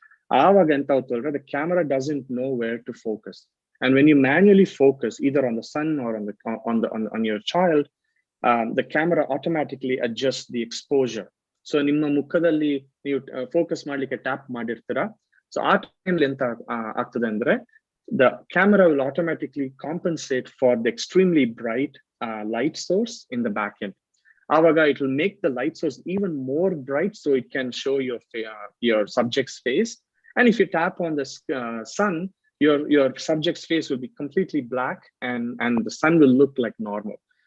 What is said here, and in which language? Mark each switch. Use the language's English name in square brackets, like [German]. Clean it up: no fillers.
[English] The camera doesn't know where to focus, and when you manually focus either on the sun or on your child, the camera automatically adjusts the exposure. [Kannada] So ನಿಮ್ಮ ಮುಖದಲ್ಲಿ ನೀವು focus ಮಾಡ್ಲಿಕ್ಕೆ tap ಮಾಡಿರ್ತೀರಾ. So ಆ timely ಎಂತ ಆಗ್ತದೆ ಅಂದ್ರೆ [English] the camera will automatically compensate for the extremely bright light source in the back end. Avaga, it will make the light source even more bright so it can show your subject's face. And if you tap on the sun, your subject's face will be completely black, and the sun will look like normal.